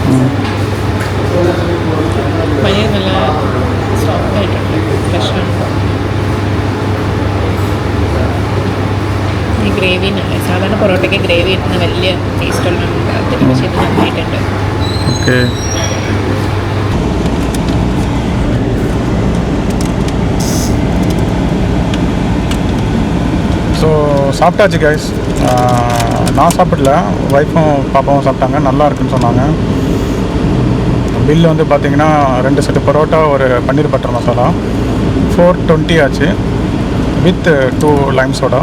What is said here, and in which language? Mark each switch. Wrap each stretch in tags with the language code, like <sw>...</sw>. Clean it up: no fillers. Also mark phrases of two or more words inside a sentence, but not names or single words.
<ml>പയ്യെ നല്ല സോഫ്റ്റ് ആയിട്ടുണ്ട്, ഫ്രഷാണ്. ഈ ഗ്രേവി സാധാരണ പൊറോട്ടയ്ക്ക് ഗ്രേവി കിട്ടുന്ന വലിയ ടേസ്റ്റുള്ള അതിന് പക്ഷേ ഇത് നന്നായിട്ടുണ്ട്. ഓക്കെ.</ml> <ta>ஸோ சாப்பிட்டாச்சு கைஸ். நான் சாப்பிடல, ஒய்ஃபும் பாப்பாவும் சாப்பிட்டாங்க, நல்லா இருக்குன்னு சொன்னாங்க. பில்லு வந்து பார்த்திங்கன்னா 2 செட்டு பரோட்டா, ஒரு பன்னீர் பட்டர் மசாலா, 420 ஆச்சு</ta> <en>with 2 lime soda.</en>